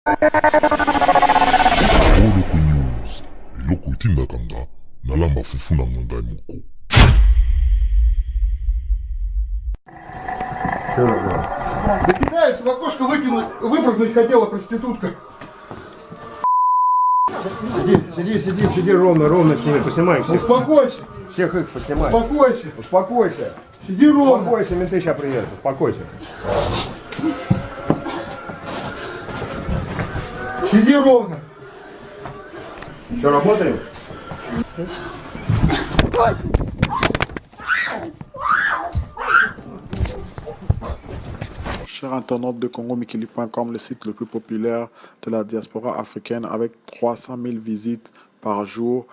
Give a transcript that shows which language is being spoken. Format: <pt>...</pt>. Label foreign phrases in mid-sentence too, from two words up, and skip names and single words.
<ln>Oloko News, eloko etindakanga na mafufu na ngai moko.</ln> <ru>Да кидается, в окошко выпрыгнуть хотела проститутка. Сиди ровно с ними, поснимай всех. Успокойся, Всех их поснимай. успокойся, Успокойся. сиди ровно. Успокойся, менты сейчас приедут. Успокойся. Сиди ровно. Что, работаем?</ru> <fr>Chers internautes de CongoMikili.com, le site le plus populaire de la diaspora africaine avec 300 000 visites par jour.</fr>